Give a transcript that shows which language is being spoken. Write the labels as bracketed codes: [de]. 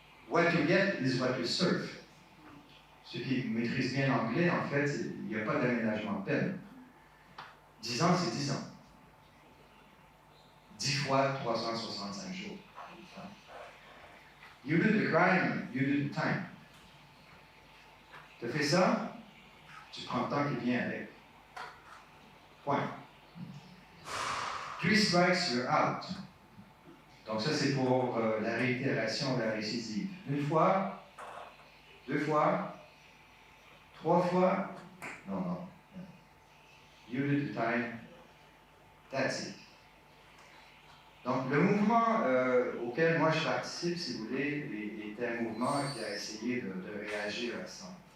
[en] What you get is what you serve. [fr] Ceux qui maîtrisent bien l'anglais, en fait, il n'y a pas d'aménagement de peine. 10 ans, c'est 10 ans. 10 fois 365 jours. [en] You do the crime, you do the time. [fr] Tu fais ça, tu prends le temps qui vient avec. [en] Point. 3 strikes, you're out. [fr] Donc ça, c'est pour la réitération de la récidive. Une fois, 2 fois, 3 fois, non. [en] You do the time, that's it. [fr] Donc le mouvement auquel moi je participe, si vous voulez, est un mouvement qui a essayé de réagir à ça.